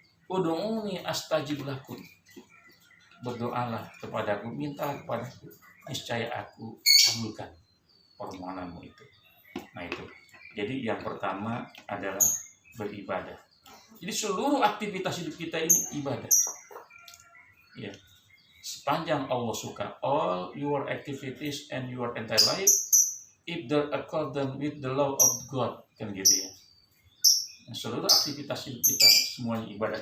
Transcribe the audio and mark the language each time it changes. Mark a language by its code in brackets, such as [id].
[ar] Ud'uni astajib lakum. [id] Berdoalah kepadaku, minta kepadaku, niscaya aku kabulkan permohonanmu itu. Nah itu. Jadi yang pertama adalah beribadah. Jadi seluruh aktivitas hidup kita ini ibadah. Ya, sepanjang Allah suka, [en] all your activities and your entire life, if they're according with the law of God, [id] kan gitu ya. Nah, seluruh aktivitas hidup kita semuanya ibadah.